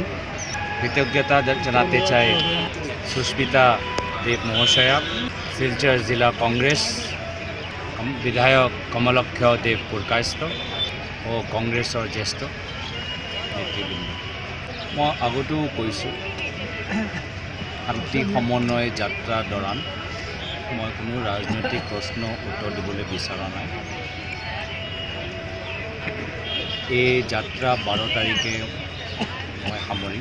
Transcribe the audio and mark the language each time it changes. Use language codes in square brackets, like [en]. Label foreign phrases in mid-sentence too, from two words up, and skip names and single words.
[bn] কৃতজ্ঞতা জানাতে চাই সুস্মিতা দেব মহাশয়া, শিলচর জেলা কংগ্রেস বিধায়ক কমলাক্ষ দেব পুরকায়স্থ ও কংগ্রেসৰ জ্যেষ্ঠ নেতৃবৃন্দ। [as] মই আগতেও কৈছোঁ, শান্তি সমন্বয় যাত্ৰাৰ দৌৰান মই কোনো ৰাজনৈতিক প্ৰশ্ন উত্তৰ দিবলৈ বিচৰা নাই। এই যাত্ৰা 12 তাৰিখে মই সামৰিম।